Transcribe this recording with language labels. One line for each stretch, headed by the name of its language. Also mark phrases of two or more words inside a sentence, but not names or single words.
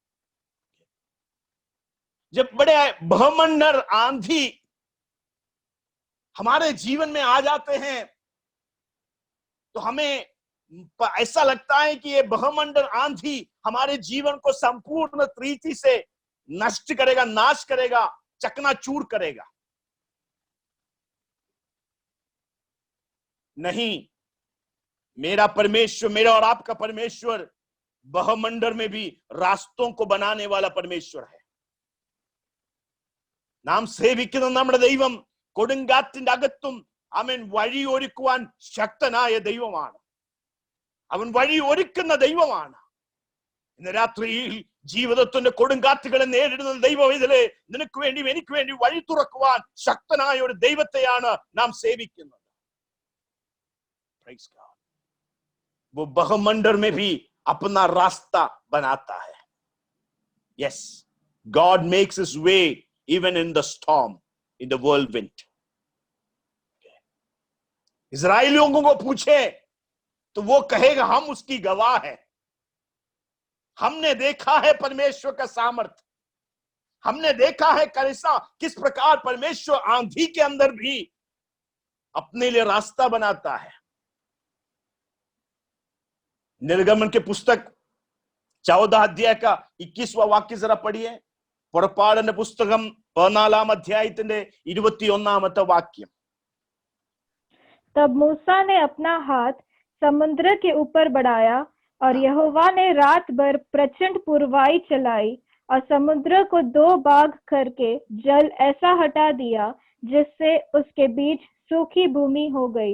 Hindi: जब बड़े बहमंडर आंधी हमारे जीवन में आ जाते हैं तो हमें ऐसा लगता है कि ये बहमंडर आंधी हमारे जीवन को संपूर्ण तरीके से नष्ट करेगा, नाश करेगा, चकनाचूर करेगा। नहीं, मेरा परमेश्वर, मेरा और आपका परमेश्वर बहमंडर में भी रास्तों को बनाने वाला परमेश्वर है।
Malayalam: നാം സേവിക്കുന്ന നമ്മുടെ ദൈവം കൊടുങ്കാറ്റിന്റെ അകത്തും അവൻ വഴി ഒരുക്കുവാൻ ശക്തനായ ദൈവമാണ്. അവൻ വഴി ഒരുക്കുന്ന ദൈവമാണ്. ഇന്ന് രാത്രിയിൽ ജീവിതത്തിന്റെ കൊടുങ്കാറ്റുകളെ നേരിടുന്ന ദൈവം ഇതിലെ നിനക്ക് വേണ്ടി എനിക്ക് വേണ്ടി വഴി തുറക്കുവാൻ ശക്തനായ ഒരു ദൈവത്തെയാണ് നാം സേവിക്കുന്നത്.
English: Praise God.
Hindi: वो बहमंडर में भी अपना रास्ता बनाता है।
English: Yes, God makes his way even in the storm, in the whirlwind.
Hindi: इजराइलियों को पूछे तो वो कहेगा हम उसकी गवाह है। हमने देखा है परमेश्वर का सामर्थ्य, हमने देखा है कैसा किस प्रकार परमेश्वर आंधी के अंदर भी अपने लिए रास्ता बनाता है। निर्गमन के पुस्तक 14 अध्याय का 21वां वाक्य जरा पढ़िए।
Malayalam: പുറപ്പാടിന്റെ പുസ്തകം 14 അധ്യായത്തിന്റെ 21 വാക്യം।
Hindi: तब मूसा ने अपना हाथ समुद्र के ऊपर बढ़ाया और यहोवा ने रात भर प्रचंड पुरवाई चलाई और समुद्र को 2 भाग करके जल ऐसा हटा दिया जिससे उसके बीच सूखी भूमि हो गई।